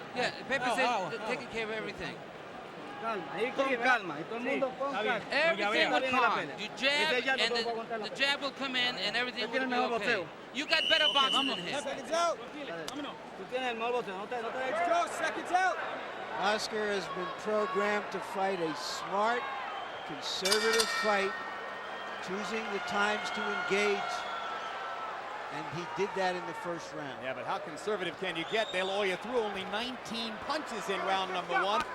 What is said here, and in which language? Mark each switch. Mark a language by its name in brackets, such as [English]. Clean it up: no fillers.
[English] Yeah, Pepe said taking care of everything. [Spanish] Calma, ahí con calma. Y todo el mundo con calma. [English] Everything will calm. You jab, and the jab will come in, and everything will be okay. You got better boxing than him. Seconds out. [Spanish] Tú tienes el mejor boxeo. No te [English] Go, seconds out. Oscar has been programmed to fight a smart, conservative fight, choosing the times to engage, and he did that in the first round. Yeah, but how conservative can you get? De La Hoya threw only 19 punches in round number 1.